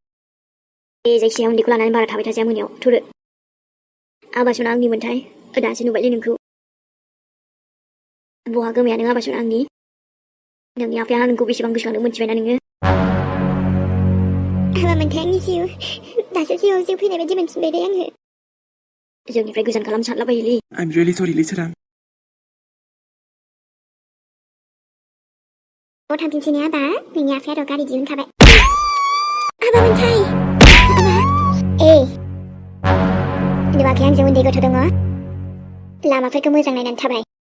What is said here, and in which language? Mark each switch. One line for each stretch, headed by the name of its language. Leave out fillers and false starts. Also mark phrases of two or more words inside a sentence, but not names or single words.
Bodo: बे जायखिजाया उन्दैखौ लानानै बारा थाबाय थाजाया मोनायाव थुरो आबासना आंनि मोनथाय दासो नुबायलै नोंखौ बहा गोमाया नों आबासना आंनि नोंनि आफाया नोंखौ बेसेबां गोसोखांदों मिथिबायना नोङो आबा मोनथाय आंनि जिउ दासो जिउआव जिउ फैनाय बायदि मोनफिनबाय दे आङो जोंनिफ्राय गोजान खालामनो सानलाबायोलै
English: I'm really sorry सोरां
Bodo: बहा थांफिनसै ने आबा नोंनि आफाया गारि दिहुनखाबाय आबा मोनथाय आबा नुवाखै आंजों उन्दै गथ' दङ लामाफोरखौ मोजां नायनानै थाबाय